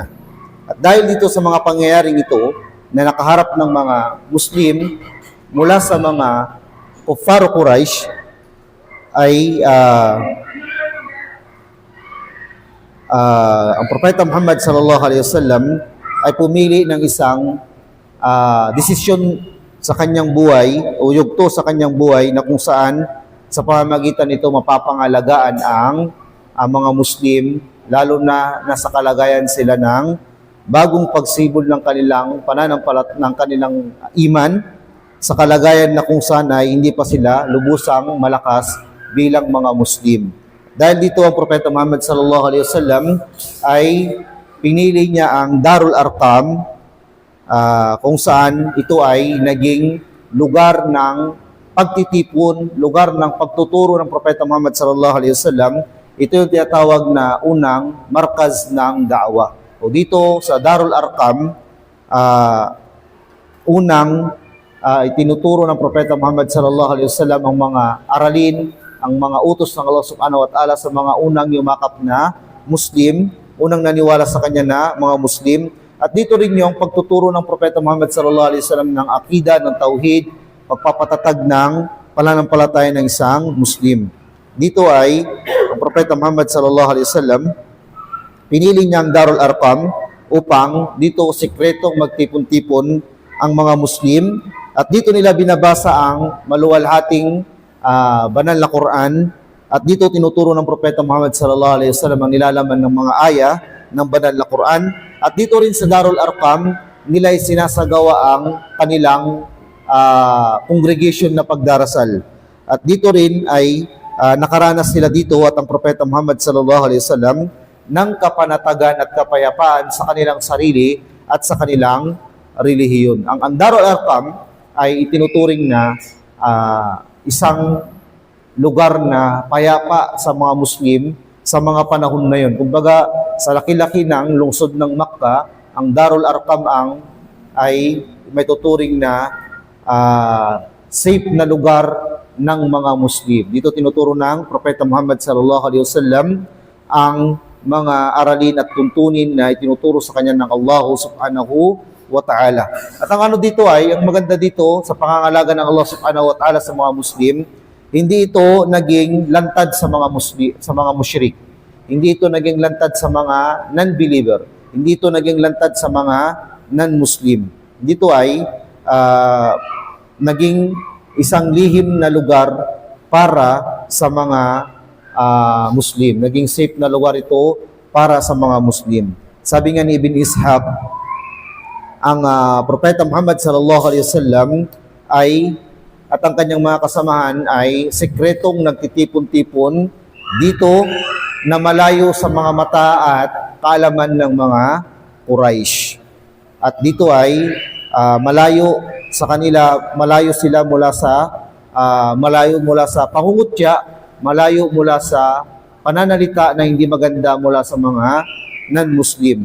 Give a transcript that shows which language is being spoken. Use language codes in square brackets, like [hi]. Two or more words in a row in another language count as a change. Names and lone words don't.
[tl] At dahil dito sa mga pangyayaring ito na nakaharap ng mga Muslim mula sa mga Kuffar Quraysh ay ang Propeta Muhammad [ar] صلى الله عليه وسلم [tl] ay pumili ng isang desisyon sa kanyang buhay o yugto sa kanyang buhay na kung saan sa pamamagitan nito mapapangalagaan ang mga Muslim, lalo na nasa kalagayan sila ng bagong pagsibol ng kanilang ng kanilang iman, sa kalagayan na kung saan ay hindi pa sila lubusang malakas bilang mga Muslim. Dahil dito ang Propeta Muhammad [ar] صلى الله عليه وسلم [tl] ay pinili niya ang Darul Arqam, kung saan ito ay naging lugar ng pagtitipon, lugar ng pagtuturo ng Propeta Muhammad [ar] صلى الله عليه وسلم. [tl] Ito yung tinatawag na unang markaz ng da'wa. O dito sa Darul Arqam, unang itinuturo ng Propeta Muhammad [ar] صلى الله عليه وسلم [tl] ang mga aralin, ang mga utos ng Allah [ar] سبحانه وتعالى [tl] sa mga unang yumakap na Muslim, unang naniwala sa kanya na mga Muslim. At dito rin yung pagtuturo ng Propeta Muhammad [ar] صلى الله عليه وسلم [tl] ng akida, ng tauhid, pagpapatatag ng pananampalataya ng isang Muslim. Dito ay ang Propeta Muhammad [ar] صلى الله عليه وسلم [tl] pinili niya ang Darul Arqam upang dito sikretong magtipon-tipon ang mga Muslim at dito nila binabasa ang maluwalhating banal na Quran at dito tinuturo ng Propeta Muhammad [ar] صلى الله عليه وسلم [tl] ang nilalaman ng mga aya ng banal na Quran at dito rin sa Darul Arqam nila ay sinasagawa ang kanilang congregation na pagdarasal at dito rin ay nakaranas sila dito at ang Propeta Muhammad [ar] صلى الله عليه وسلم [tl] ng kapanatagan at kapayapaan sa kanilang sarili at sa kanilang relihiyon. Ang Darul Arqam ay itinuturing na isang lugar na payapa sa mga Muslim sa mga panahon na yun. Kumbaga, sa laki-laki ng lungsod ng Makkah, ang Darul Arqam ay may tuturing na safe na lugar ng mga Muslim. Dito tinuturo ng Propeta Muhammad [ar] صلى الله عليه وسلم [tl] ang mga aralin at tuntunin na itinuturo sa kanya ng Allah [ar] سبحانه وتعالى. [tl] At ang dito ang maganda dito sa pangangalaga ng Allah [ar] سبحانه وتعالى [tl] sa mga Muslim, hindi ito naging lantad sa mga Muslim, sa mga musyrik. Hindi ito naging lantad sa mga non-believer. Hindi ito naging lantad sa mga non-Muslim. Dito ay naging isang lihim na lugar para sa mga Muslim. Naging safe na lugar ito para sa mga Muslim. Sabi nga ni Ibn Ishaq, ang Propeta Muhammad [ar] صلى الله عليه وسلم [tl] at ang kanyang mga kasamahan ay sekretong nagtitipon-tipon dito na malayo sa mga mata at kaalaman ng mga Quraysh. At dito ay malayo sa kanila, malayo sila mula sa pangungutya, malayo mula sa pananalita na hindi maganda mula sa mga non-Muslim.